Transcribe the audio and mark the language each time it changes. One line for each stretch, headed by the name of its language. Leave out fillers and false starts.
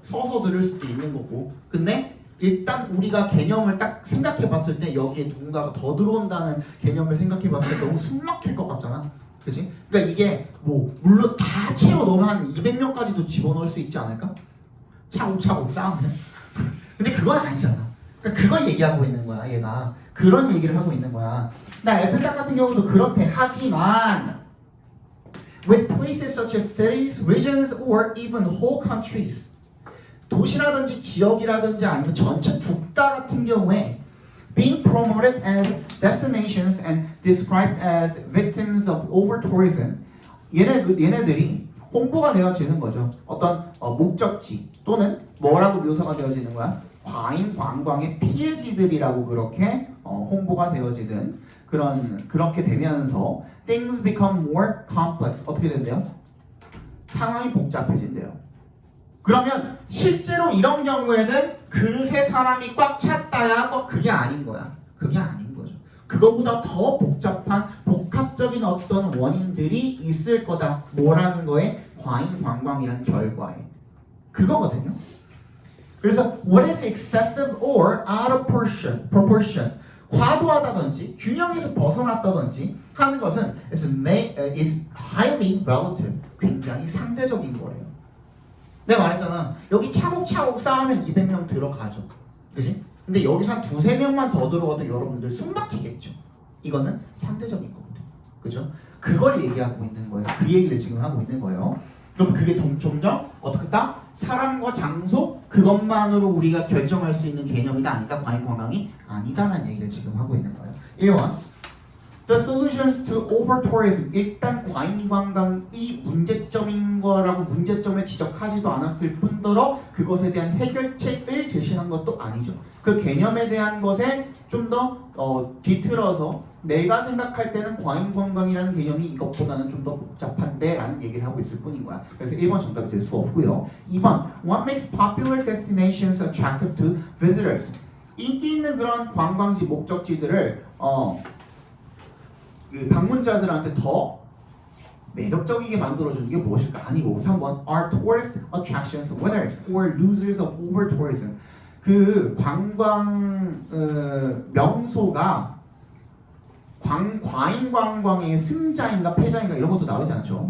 Korean: 서서 들을 수도 있는 거고. 근데 일단 우리가 개념을 딱 생각해 봤을 때 여기에 누군가가 더 들어온다는 개념을 생각해 봤을 때 너무 숨 막힐 것 같잖아. 그지? 그러니까 이게 뭐 물론 다 채워 넣으면 한 200명까지도 집어넣을 수 있지 않을까? 차곡차곡 쌓으면. 근데 그건 아니잖아. 그러니까 그걸 얘기하고 있는 거야 얘가. 그런 얘기를 하고 있는 거야. 나 에펠탑 같은 경우도 그렇대. 하지만
English: with places such as cities, regions, or even whole countries
Korean: 도시라든지 지역이라든지 아니면 전체 국가 같은 경우에
English: being promoted as destinations and described as victims of over-tourism
Korean: 얘네들이 홍보가 되어지는 거죠. 어떤 목적지 또는 뭐라고 묘사가 되어지는 거야? 과잉 관광의 피해지들이라고 그렇게 홍보가 되어지는 그렇게 되면서
English: things become more complex
Korean: 어떻게 된대요? 상황이 복잡해진대요. 그러면 실제로 이런 경우에는 그새 사람이 꽉 찼다야 그게 아닌 거야. 그게 아닌 거죠. 그거보다 더 복합적인 어떤 원인들이 있을 거다. 뭐라는 거에 과잉 관광이라는 결과에 그거거든요. 그래서
English: what is excessive or out of proportion
Korean: 과도하다든지 균형에서 벗어났다든지 하는 것은
English: is highly relative
Korean: 굉장히 상대적인 거래요. 내가 말했잖아. 여기 차곡차곡 쌓으면 200명 들어가죠. 그지? 근데 여기서 한 2-3명만 더 들어가도 여러분들 숨 막히겠죠. 이거는 상대적인 거거든. 그죠? 그걸 얘기하고 있는 거예요. 그 얘기를 지금 하고 있는 거예요. 그럼 그게 좀 더 어떻게 다 사람과 장소 그것만으로 우리가 결정할 수 있는 개념이다 아니다 과잉 관광이 아니다라는 얘기를 지금 하고 있는 거예요. 1번
English: The solutions to over-tourism
Korean: 일단 과잉 관광이 문제점인 거라고 문제점을 지적하지도 않았을 뿐더러 그것에 대한 해결책을 제시한 것도 아니죠. 그 개념에 대한 것에 좀 더 뒤틀어서 내가 생각할 때는 과잉 관광이라는 개념이 이것보다는 좀 더 복잡한데 라는 얘기를 하고 있을 뿐인 거야. 그래서 1번 정답이 될 수 없고요.
English: 2번 What makes popular destinations attractive to visitors?
Korean: 인기 있는 그런 관광지 목적지들을 그 방문자들한테 더 매력적이게 만들어주는 게 무엇일까? 아니고
English: 3번 Are tourist attractions winners or losers of over-tourism?
Korean: 그 관광 명소가 과잉 관광의 승자인가 패자인가 이런 것도 나오지 않죠.